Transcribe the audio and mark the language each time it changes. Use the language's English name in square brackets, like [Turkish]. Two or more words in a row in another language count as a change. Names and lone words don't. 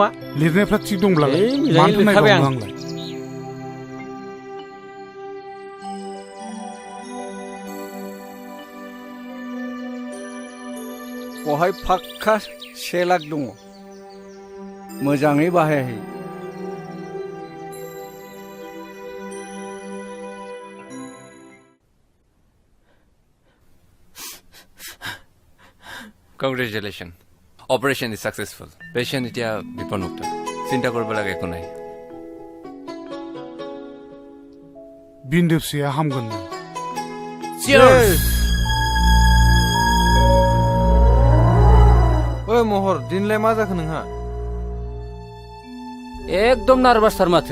[Bodo] लिरनायफ्रा थिग दंब्लालाय मानो नायबावनो आंलाय बहाय फाक्का 1 लाख दङ मोजाङै बाहायहै [English] Congratulations. Operation is successful. [Assamese] Patient এতিয়া বিপদমুক্ত চিন্তা কৰিব লাগে একো নাই [Bodo] बिन्दो फिसाया हामगोन [English] Cheers! [Bodo] ओइ महर दिनलाय मा जाखो नोंहा एकदम नार्भासथार माथो